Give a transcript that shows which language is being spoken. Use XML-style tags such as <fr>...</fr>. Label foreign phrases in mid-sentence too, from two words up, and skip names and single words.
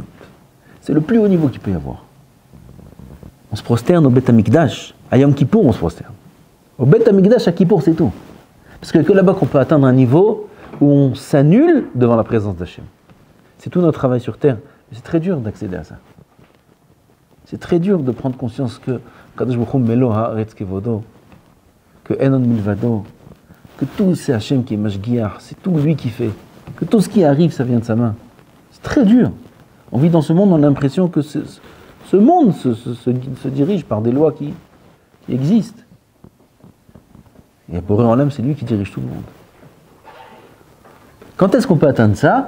<fr>C'est le plus haut niveau qu'il peut y avoir. On se prosterne au</fr> <he>בית המקדש.</he> <fr>À Yom Kippour, on se prosterne. Au</fr> <he>בית המקדש,</he> <fr>à Kippour, c'est tout. Parce que là-bas qu'on peut atteindre un niveau où on s'annule devant la présence d'Hachem. C'est tout notre travail sur terre. Mais c'est très dur d'accéder à ça. C'est très dur de prendre conscience que</fr> <he>קדוש ברוך הוא מלא הארץ כבודו,</he> <fr>que</fr> <he>אין עוד מלבדו,</he> <fr>que tout c'est Hachem qui est Mashgiach, c'est tout lui qui fait, que tout ce qui arrive, ça vient de sa main. C'est très dur. On vit dans ce monde, on a l'impression que ce monde se dirige par des lois qui existent. Et pour eux en l'âme, c'est lui qui dirige tout le monde. Quand est-ce qu'on peut atteindre ça?</fr>